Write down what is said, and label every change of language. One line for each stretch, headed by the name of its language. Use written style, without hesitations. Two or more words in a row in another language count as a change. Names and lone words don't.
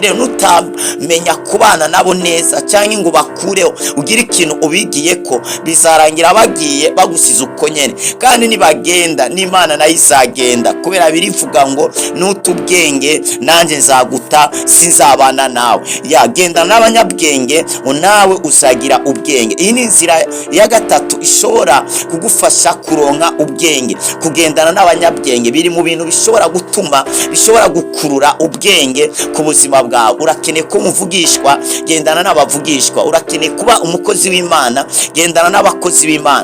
Rundi: Rero nutamenya kubana nabo neza, cyangwa ngo bakureho ugira ikintu ubigiye ko, bizarangira bagiye bagusiza uko nyene. Kandi nibagenda, n'Imana nayo izagenda, kubera birivuga ngo nutubwenge nanjye nzaguta, sinzabana nawe. Yagenda n'abanyabwenge, nawe uzagira ubwenge. Iyi ni inzira ya gatatu ishobora kugufasha kuronka ubwenge. Kugendana n'abanyabwenge biri mu bintu bishobora gutuma, bishobora gukurura ubwenge ku buzima bwawe. Urakeneye ko umuvugishwa, gendana n'abavugishwa. Urakeneye kuba umukozi w'Imana, gendana n'abakozi b'Imana.